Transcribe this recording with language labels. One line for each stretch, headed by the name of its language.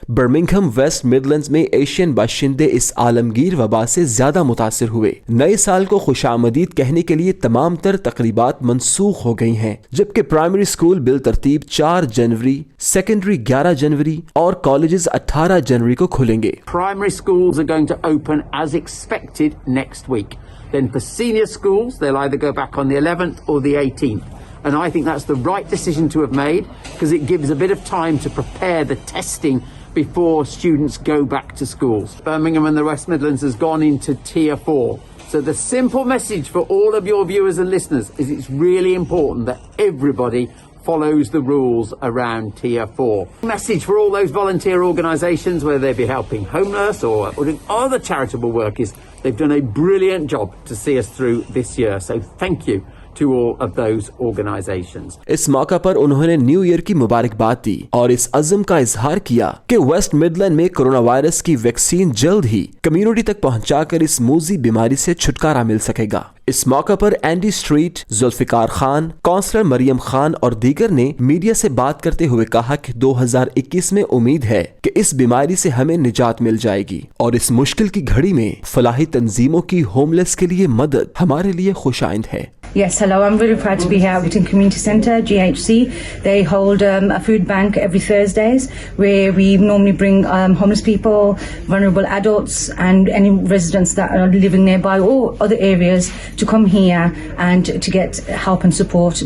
Urdu: Birmingham waste Midlands میں Asian باشندے اس عالمگیر وبا سے زیادہ متاثر ہوئے. نئے سال کو خوش آمدید کہنے کے لیے تمام تر تقریبات منسوخ ہو گئی ہیں، جبکہ پرائمری اسکول بالترتیب 4 جنوری، سیکنڈری 11 جنوری اور کالجز 18 جنوری کو کھلیں گے.
English: Primary schools are going to open as expected next week. Then for senior schools, they'll either go back on the 11th or the 18th. And I think that's the right decision to have made because it gives a bit of time to prepare the testing before students go back to schools. Birmingham and the West Midlands has gone into Tier 4. So the simple message for all of your viewers and listeners is it's really important that everybody follows the rules around Tier 4. Message for all those volunteer organisations, whether they be helping homeless or doing other charitable work, is they've done a brilliant job to see us through this year. So thank you to all of those organisations.
Urdu: اس موقع پر انہوں نے new year کی مبارکباد دی اور اس عزم کا اظہار کیا کہ ویسٹ مڈلینڈ میں کرونا وائرس کی ویکسین جلد ہی کمیونٹی تک پہنچا کر اس موذی بیماری سے چھٹکارا مل سکے گا. اس موقع پر Andy street, Zulfiqar Khan, counsellor مریم خان اور دیگر نے میڈیا سے بات کرتے ہوئے کہا کہ 2021 میں امید ہے کہ اس بیماری سے ہمیں نجات مل جائے گی اور اس مشکل کی گھڑی میں فلاحی تنظیموں کی ہوملیس کے لیے مدد ہمارے لیے خوش آئند ہے.
English: Yes, hello. I'm very proud to be here at Whitton Community Centre, GHC. They hold a food bank every Thursdays where we normally bring homeless people, vulnerable adults and any residents that are living nearby or other areas to come here and to get help and support.